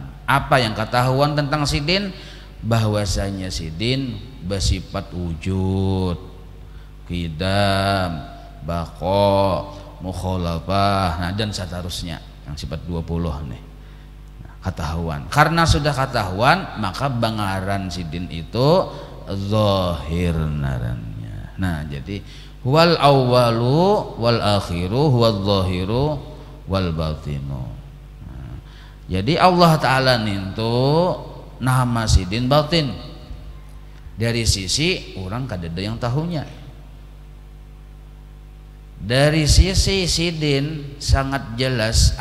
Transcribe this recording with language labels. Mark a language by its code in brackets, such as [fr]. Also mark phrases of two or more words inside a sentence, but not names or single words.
[bjn] Apa yang ketahuan tentang sidin? Bahwasanya sidin bersifat wujud, qidam, baqa, mukhalafah, nah dan seterusnya yang sifat 20 nih. Nah, ketahuan. Karena sudah ketahuan, maka bangaran sidin itu zahir narannya. Nah, jadi [ar] والأول والآخر هو الظاهر والباطن. [bjn] Nah, jadi Allah taala nintu nama sidin batin. Dari sisi orang kadada yang tahunya. Dari sisi sidin sangat jelas.